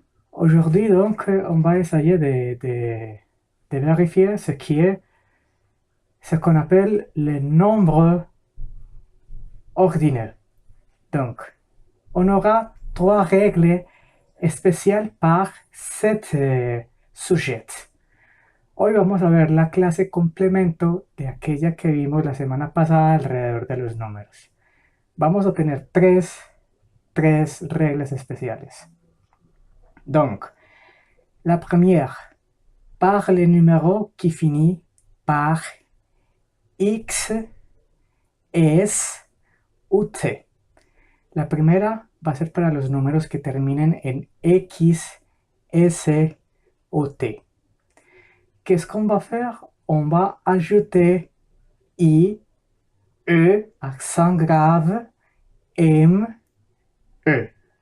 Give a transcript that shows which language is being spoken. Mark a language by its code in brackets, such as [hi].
[fr] Aujourd'hui, donc, on va essayer de vérifier ce qu'on appelle les nombres ordinaires. Donc, on aura trois règles spéciales par cet sujet. [es] Hoy vamos a ver la clase complemento de aquella que vimos la semana pasada alrededor de los números. Vamos a tener tres reglas especiales. [fr] Donc, la première, par les numéros qui finissent par X, S ou T. [es] La primera va a ser para los números que terminen en X, S ou T. [fr] Qu'est-ce qu'on va faire? On va ajouter I, E, accent grave, M, E.